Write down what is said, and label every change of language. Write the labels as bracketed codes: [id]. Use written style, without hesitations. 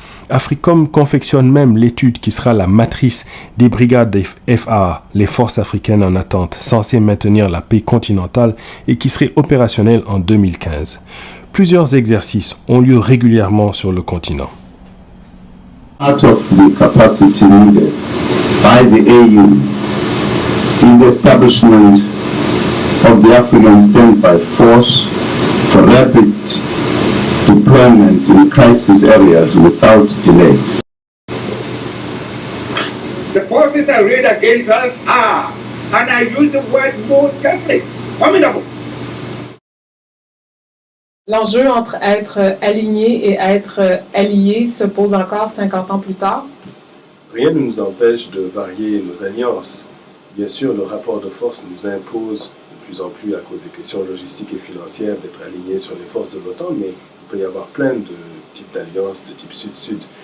[fr] Africom confectionne même l'étude qui sera la matrice des brigades des FAA, les forces africaines en attente, censées maintenir la paix continentale et qui seraient opérationnelles en 2015. Plusieurs exercices ont lieu régulièrement sur le continent. [en] Part of the capacity needed by the AU is the establishment of the African Standby Force for rapid deployment in crisis areas without delays. The forces arrayed against us are, and I use the word more carefully, formidable. [fr] L'enjeu entre être aligné et être allié se pose encore 50 ans plus tard. Rien ne nous empêche de varier nos alliances. Bien sûr, le rapport de force nous impose de plus en plus, à cause des questions logistiques et financières, d'être alignés sur les forces de l'OTAN, mais il peut y avoir plein de types d'alliances de type Sud-Sud.